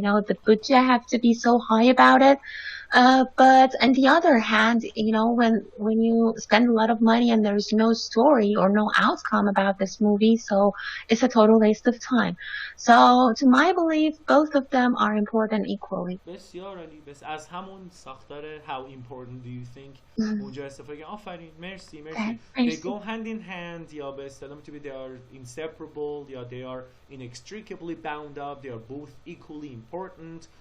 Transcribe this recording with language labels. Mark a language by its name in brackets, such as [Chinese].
[English] The budget have to be so high about it. But on the other hand, when you spend a lot of money and there's no story or no outcome about this movie, so it's a total waste of time. So, to my belief, both of them are important equally. [Persian] بسیار عالی. بس از همون ساختار [English] how important do you think [Persian] اونجا استفاده کردن. آفرین، مرسی. [English] They go hand in hand، [Persian] یا به اصطلاح میتونید [English] they are inseparable، یا they are inextricably bound up. They are both equally important.